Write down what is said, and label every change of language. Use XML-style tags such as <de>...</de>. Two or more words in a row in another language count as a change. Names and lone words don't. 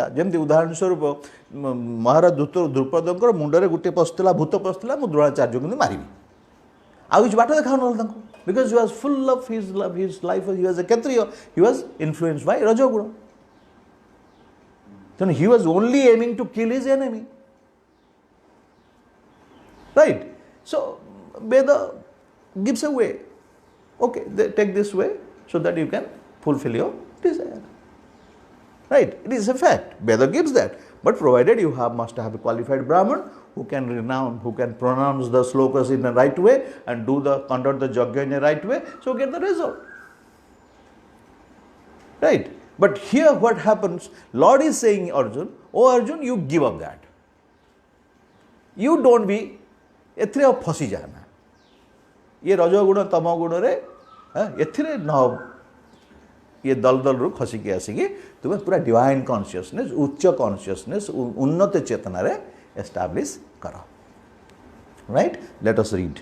<or>ଯେମିତି ଉଦାହରଣ ସ୍ୱରୂପ ମହାରାଜ ଦ୍ରୁପଦଙ୍କର ମୁଣ୍ଡରେ ଗୋଟିଏ ପଶିଥିଲା, ଭୂତ ପଶିଥିଲା, ମୁଁ ଦ୍ରୋଣାଚାର୍ଯ୍ୟକୁ କିନ୍ତୁ ମାରିବି, ଆଉ କିଛି ବାଟ ଦେଖାଉ ନହେଲେ ତାଙ୍କୁ।</or> <en>because he was full of his life, he was a kshatriya, he was influence by rajaguna. ତେଣୁ he was only aiming to kill his enemy. Right? So, Veda gives a way. Okay, take this way so that you can fulfill your desire. Right? It is a fact. Veda gives that. But provided you must have a qualified Brahman who can pronounce the slokas in the right way and conduct the yajna in the right way, so get the result. Right? But here what happens, Lord is saying Arjun, oh Arjun, you give up that. You don't be</en> <or>ଏଥିରେ ଆଉ ଫସି ଯାଆନା, ଇଏ ରଜଗୁଣ ତମ ଗୁଣରେ ଏଥିରେ ନ ଇଏ ଦଲଦଲରୁ ଖସିକି ଆସିକି ତୁମେ ପୁରା</or> <en>divine consciousness,</en> <or>ଉଚ୍ଚ କନସିୟସନେସ୍, ଉନ୍ନତ ଚେତନାରେ ଏଷ୍ଟାବ୍ଲିଶ କର।</or> <en>Right? Let us read.</en>